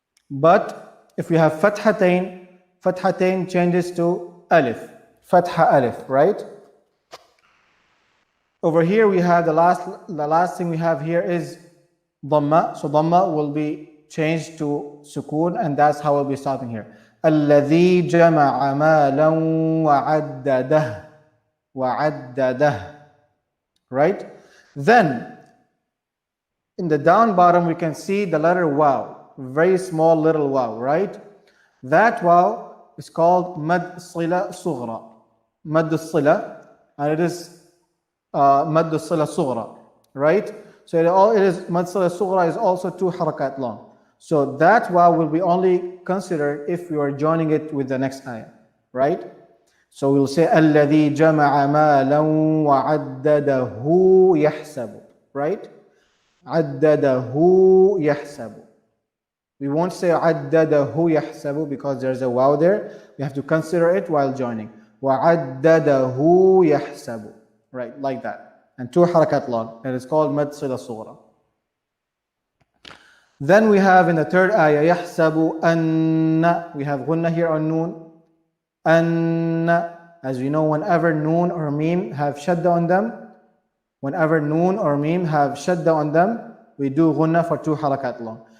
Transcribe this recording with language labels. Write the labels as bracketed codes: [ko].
[en] But if we have fathatain, fathatain changes to alif, fatha alif, right? Over here we have the last thing we have here is dhamma. So dhamma will be changed to sukoon, and that's how we'll be stopping here. [ar] الذي جمع مالا وعدده وعدده. [en] Right? Then in the down bottom we can see the letter waw, very small little waw, right? That waw is called mad sila sughra, mad sila, and it is mad sila sughra, right? So it is mad sila sughra is also 2 harakat long. So that waw will be only considered if you are joining it with the next ayah, right? So we'll say [ar] الذي جمع مالا وعدده يحسب, right? عدده يحسب. [en] We won't say [ar] عدده يحسب [en] because there's a waw there. We have to consider it while joining. [ar] وعدده يحسب, right? [en] Like that. And 2 harakat long. It is called mad sila sughra. Then we have in the third ayah [ar] يحسب أن. [en] We have ghunna here on noon. [ar] أن. [en] As we know, whenever noon or mim have shadda on them, whenever noon or mim have shadda on them, we do ghunna for 2 harakat long.